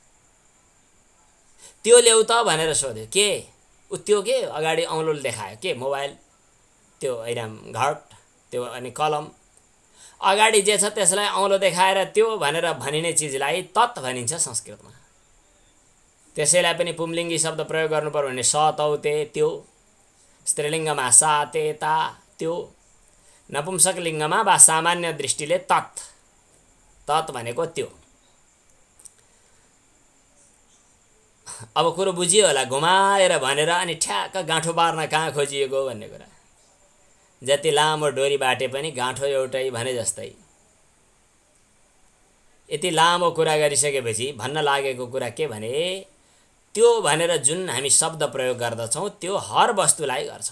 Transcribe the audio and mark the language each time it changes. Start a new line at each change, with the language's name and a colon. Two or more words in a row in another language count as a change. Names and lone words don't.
Nepali: त्यो ल्याउ त भनेर सोध्यो, के त्यो के अगाडि औँलो देखायो, के मोबाइल, त्यो हैन घट, त्यो अनि कलम, अगाडि जे छ त्यसलाई औँलो देखाएर त्यो भनेर भनिने चिजलाई तत् भनिन्छ संस्कृतमा। त्यसैलाई पनि पुंलिङ्गी शब्द प्रयोग गर्नुपर्यो भने
Sanskrit: स तौ ते,
Nepali: त्यो। स्त्रीलिङ्गमा
Sanskrit: सा ते ता,
Nepali: त्यो। नपुंसक लिङ्गमा वा सामान्य दृष्टिले तत्, तत् भनेको त्यो। अब कुरो बुझियो होला, घुमाएर भनेर अनि ठ्याक्क गाँठो पार्न कहाँ खोजिएको भन्ने कुरा। जति लामो डोरी बाटे पनि गाँठो एउटै भने जस्तै। यति लामो कुरा गरिसकेपछि भन्न लागेको कुरा के भने त्यो भनेर जुन हामी शब्द प्रयोग गर्दछौँ त्यो हर वस्तुलाई गर्छौँ।